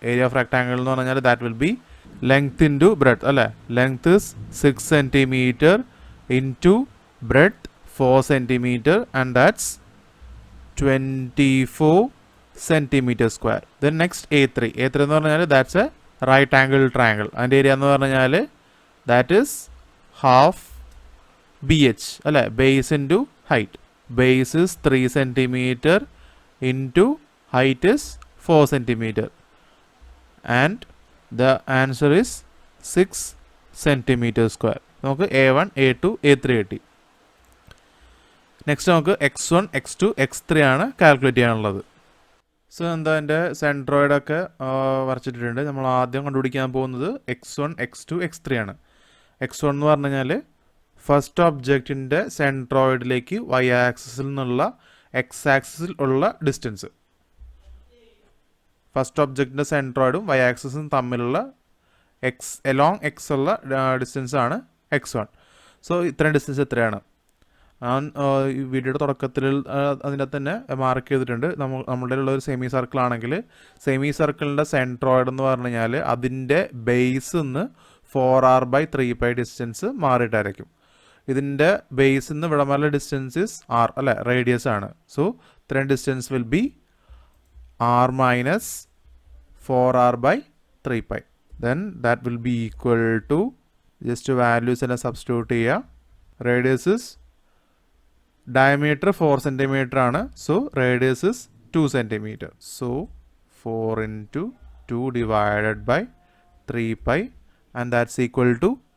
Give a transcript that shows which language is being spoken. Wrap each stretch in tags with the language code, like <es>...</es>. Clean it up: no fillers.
<en>area of rectangle</en> <ml>എന്ന് പറഞ്ഞാൽ</ml> <en>that will be length into breadth അല്ലേ. length is 6 centimeter into breadth 4 centimeter and that's 24 centimeter square. then next a3</en> <ml>എന്ന് പറഞ്ഞാൽ</ml> <en>that's a right angle triangle.</en> <ml>അതിൻ്റെ area എന്ന് പറഞ്ഞാൽ</ml> <en>that is half bh</en> <ml>അല്ലേ.</ml> <en>base into height. base is 3 centimeter into height is 4 centimeter and the answer is 6 centimeter square.</en> <ml>നമുക്ക് a1 a2 a3 കിട്ടി. Next നമുക്ക് x1 x2 x3 ആണ് calculate ചെയ്യാനുള്ളത്. So എന്താ എൻ്റെ സെൻട്രോയിഡൊക്കെ വരച്ചിട്ടുണ്ട്. നമ്മൾ ആദ്യം കണ്ടുപിടിക്കാൻ പോകുന്നത് x1 x2 x3 ആണ്. x1 എന്ന് പറഞ്ഞു കഴിഞ്ഞാൽ ഫസ്റ്റ് ഒബ്ജക്റ്റിൻ്റെ സെൻട്രോയിഡിലേക്ക് y ആക്സിസിൽ നിന്നുള്ള x ആക്സിസിൽ ഉള്ള ഡിസ്റ്റൻസ്. ഫസ്റ്റ് ഒബ്ജക്റ്റിൻ്റെ സെൻട്രോയിഡും y ആക്സിസും തമ്മിലുള്ള എലോങ് എക്സ് ഉള്ള ഡിസ്റ്റൻസ് ആണ് x1. സോ ഇത്രയും ഡിസ്റ്റൻസ് എത്രയാണ് ഞാൻ ഈ വീഡിയോയുടെ തുടക്കത്തിൽ അതിൻ്റെ തന്നെ മാർക്ക് ചെയ്തിട്ടുണ്ട്. നമ്മളുടെ ഉള്ള ഒരു സെമി സർക്കിൾ ആണെങ്കിൽ സെമി സർക്കിളിൻ്റെ സെൻട്രോയിഡ് എന്ന് പറഞ്ഞു കഴിഞ്ഞാൽ അതിൻ്റെ ബേസ് നിന്ന് 4r/3π ഡിസ്റ്റൻസ് മാറിയിട്ടായിരിക്കും. ഇതിൻ്റെ ബേസിൽ നിന്ന് ഇവിടമല്ല ഡിസ്റ്റൻസ് ഇസ് r അല്ലേ, റേഡിയസ് ആണ്. സോ ഇത്രയും</ml> <en>Distance will be r minus 4r/3π. then that will be equal to just values and substitute here. radius is diameter 4 centimeter ആണ്. so radius is 2 centimeter. so 4 into 2 divided by 3π and that's equal to</en>